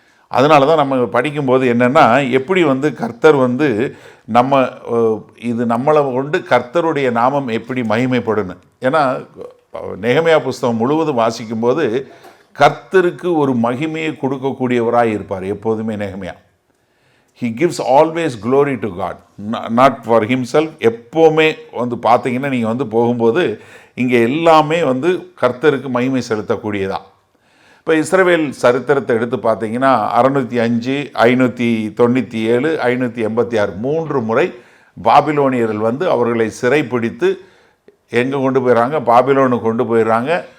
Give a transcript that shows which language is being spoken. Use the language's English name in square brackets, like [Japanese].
[Tamil] அதனால தான் நம்ம படிக்கும்போது என்னென்னா, எப்படி வந்து கர்த்தர் வந்து நம்ம இது நம்மளை கொண்டு கர்த்தருடைய நாமம் எப்படி மகிமைப்படணும். ஏன்னா நெகமியா புஸ்தகம் முழுவதும் வாசிக்கும்போது கர்த்தருக்கு ஒரு மகிமையை கொடுக்கக்கூடியவராக இருப்பார் எப்போதுமே நெகமியா. [English] He gives always glory to God, not for himself. [Tamil] எப்போவுமே வந்து பார்த்தீங்கன்னா நீங்கள் வந்து போகும்போது இங்கே எல்லாமே வந்து கர்த்தருக்கு மகிமை செலுத்தக்கூடியதான். இப்போ இஸ்ரவேல் சரித்திரத்தை எடுத்து பார்த்தீங்கன்னா 605, 597, 586 3 முறை பாபிலோனியர்கள் வந்து அவர்களை சிறைப்பிடித்து எங்கே கொண்டு போயிடறாங்க, பாபிலோனுக்கு கொண்டு போயிடுறாங்க.